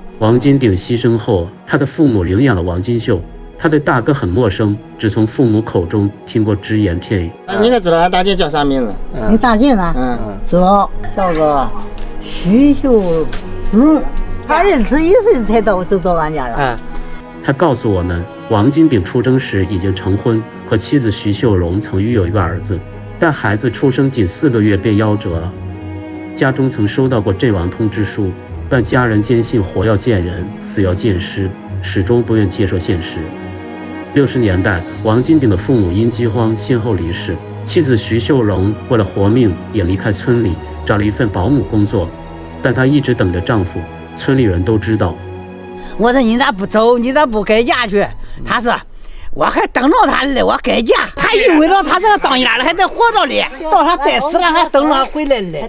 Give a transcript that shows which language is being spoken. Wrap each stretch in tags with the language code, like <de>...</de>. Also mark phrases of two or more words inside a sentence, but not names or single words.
<zh>王金鼎犧牲後，他的父母領養了王金秀，他對大哥很陌生，只從父母口中聽過只言片語。你應該知道俺大姐叫啥名字？你大姐呢？知道，叫個徐秀榮，他21歲才走到俺家了。他告訴我們，王金鼎出征時已經成婚，和妻子徐秀榮曾育有一個兒子。但孩子出生僅4個月便夭折了，家中曾收到過陣亡通知書，但家人堅信活要見人，死要見屍，始終不願接受現實。 60年代，王金鼎的父母因饥荒先后離世，妻子徐秀荣为了活命也離開村裡，找了一份保姆工作，但她一直等着丈夫。村里人都知道。我說你咋不走？你咋不改嫁去？他說我還等着他呢，我改嫁，還以為了他這個當丫的還得活着嘞，到他再死了還等着他回來嘞。</zh>